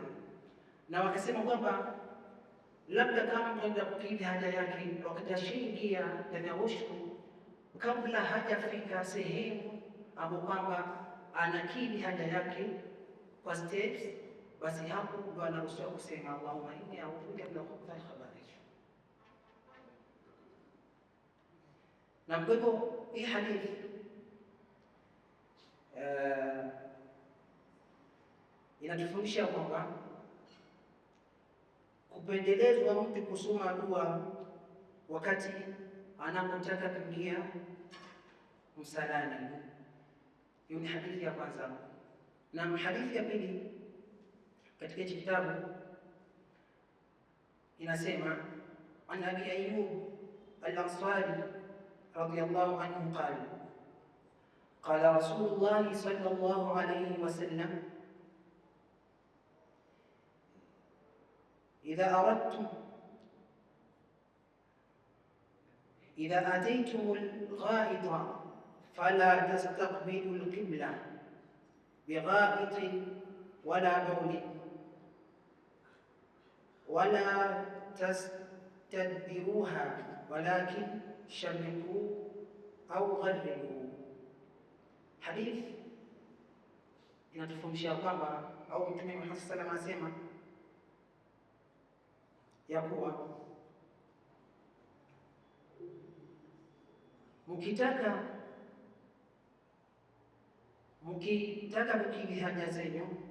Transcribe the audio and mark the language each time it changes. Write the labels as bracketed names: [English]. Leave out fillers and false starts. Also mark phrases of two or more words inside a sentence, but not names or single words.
[Swahili] Na wakasema kwamba labda kama mtu anaenda kukidhi haja yake wakati ashaingia ndani ya washroom, kabla hajafika sehemu ambapo kwamba anakidhi haja yake kwa steps, basi hapo ndo anaruhusiwa kusema [Arabic] اللهم إني أعوذ بك من الخبث الخبائث. [Swahili] Na kwa hivyo hii hadithi inatufundisha kwamba kupendelezwa mtu kusoma dua wakati anapotaka kuingia msalani. Hiyo ni hadithi ya kwanza. Na hadithi ya pili katika kitabu inasema [Arabic] عن أبي أيوب الأنصاري رضي الله عنه قال قال رسول الله صلى الله عليه وسلم إذا أتيتم الغائط فلا تستقبلوا القبلة بغائط ولا بول ولا تستدبروها ولكن شرقوا أو غربوا. [Swahili] حديث inatufundisha kwamba au Mtume Muhammad [Arabic] صلى الله عليه وسلم [Swahili] anasema ya kuwa mkitaka kukidhi haja zenu,